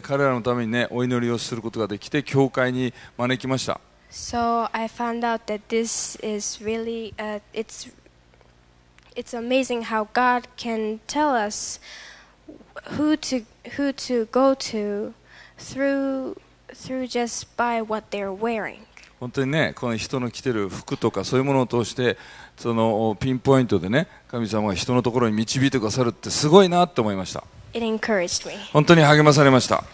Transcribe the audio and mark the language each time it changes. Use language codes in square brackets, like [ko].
[ja] て、彼らのためにね、お祈りをすることができて、教会に招きました。 [en] So I found out that this is really it's amazing how God can tell us who to go to through just by what they're wearing. [ja] 本当にね、この人の着てる服とかそういうものを通して、そのピンポイントでね、神様が人のところに導いてくださるってすごいなって思いました。 [en] It encouraged me. [ja] 本当に励まされました。